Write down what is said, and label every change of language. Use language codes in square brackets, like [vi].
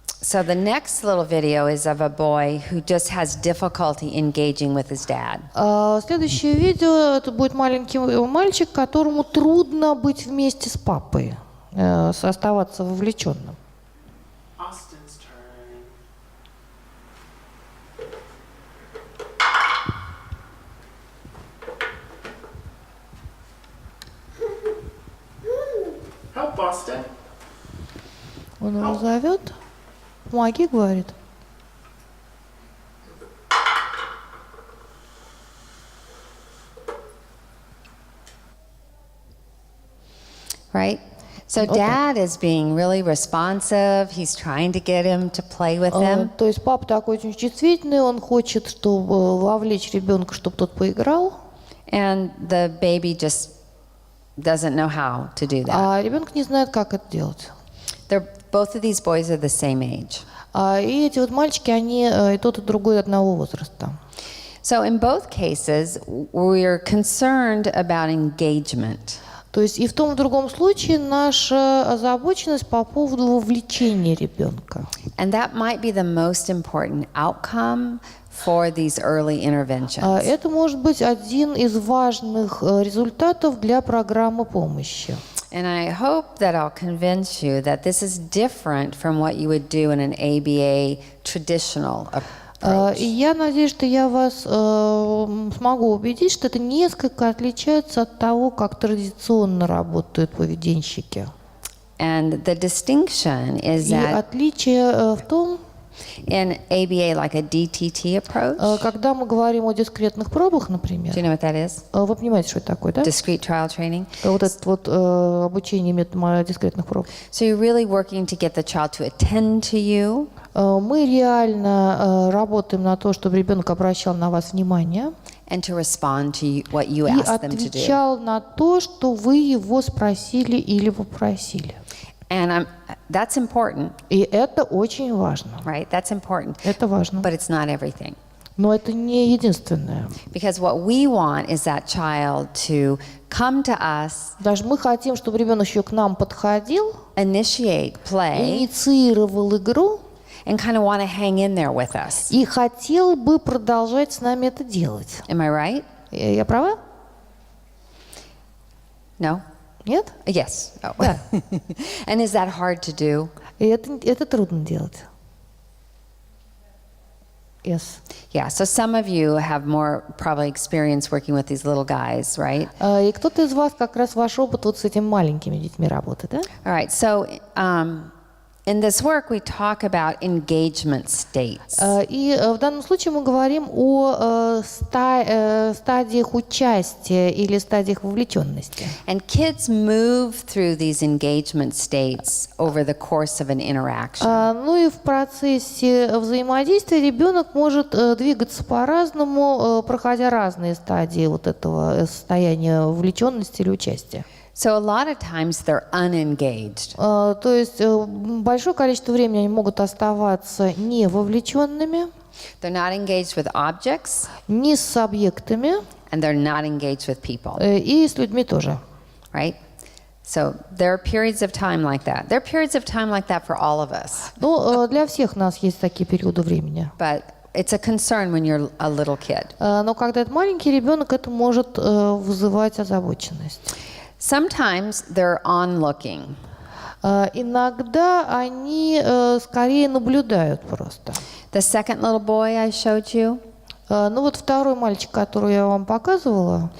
[en] So the next little video is of a boy who just has difficulty engaging with his dad. [ru] Следующее видео, это будет маленький мальчик, которому трудно быть вместе с папой, оставаться вовлеченным. [en] Austin's turn. Help, Austin. [ru] Он его зовет. Помоги, говорит. [en] Right? So dad is being really responsive. He's trying to get him to play with him. [ru] То есть папа такой очень чувствительный, он хочет, чтобы вовлечь ребенка, чтобы тот поиграл. [en] And the baby just doesn't know how to do that. [ru] А ребенок не знает, как это делать. [en] Both of these boys are the same age. [ru] И эти вот мальчики, они и тот, и другой одного возраста. [en] So in both cases, we're concerned about engagement. [ru] То есть и в том, и в другом случае наша озабоченность по поводу вовлечения ребенка. [en] And that might be the most important outcome for these early interventions. [ru] Это может быть один из важных результатов для программы помощи. [en] And I hope that I'll convince you that this is different from what you would do in an ABA traditional approach. [ru] И я надеюсь, что я вас смогу убедить, что это несколько отличается от того, как традиционно работают поведенщики. [en] And the distinction is [ru] И [en] that [ru] отличие в том, [en] in ABA, like a DTT approach, [ru] когда мы говорим о дискретных пробах, например, [en] do you know what that is? [ru] вы понимаете, что это такое, да? [en] Discrete trial training. [ru] Вот это вот обучение методом дискретных проб. [en] So you're really working to get the child to attend to you. [ru] Мы реально работаем на то, чтобы ребенок обращал на вас внимание [en] And to respond to what you [ru] и [en] ask them to do. [ru] отвечал на то, что вы его спросили или попросили. [en] And that's important, [ru] И это очень важно. [en] right? That's important. [ru] Это важно. [en] But it's not everything. [ru] Но это не единственное. [en] Because what we want is that child to come to us, [ru] Даже мы хотим, чтобы ребенок еще к нам подходил, [en] initiate play, [ru] инициировал игру [en] and kind of want to hang in there with us. [ru] и хотел бы продолжать с нами это делать. [en] Am I right? [ru] Я права? [en] No? [ru] Нет? [en] Yes. Oh. [ru] Да. [en] And is that hard to do? [ru] И это трудно делать. [en] Yes. Yeah, so some of you have more probably experience working with these little guys, right? [ru] И кто-то из вас как раз ваш опыт вот с этими маленькими детьми работает, да? [en] All right, so in this work we talk about engagement states. [ru] И в данном случае мы говорим о стадиях участия или стадиях вовлеченности. [en] And kids move through these engagement states over the course of an interaction. [ru] Ну и в процессе взаимодействия ребенок может двигаться по-разному, проходя разные стадии вот этого состояния вовлеченности или участия. [en] So a lot of times they're unengaged. [ru] То есть большое количество времени они могут оставаться не вовлеченными, [en] They're not engaged with objects, [ru] не с объектами, [en] and they're not engaged with people, [ru] и с людьми тоже. [en] right? So there are periods of time like that. There are periods of time like that for all of us. [ru] Ну, для всех нас есть такие периоды времени. [en] But it's a concern when you're a little kid. [ru] Но когда это маленький ребенок, это может вызывать озабоченность. [en] Sometimes they're onlooking. [ru] Иногда они скорее наблюдают просто. [en] The second little boy I showed you, [ru] Ну вот второй мальчик, который я вам показывала,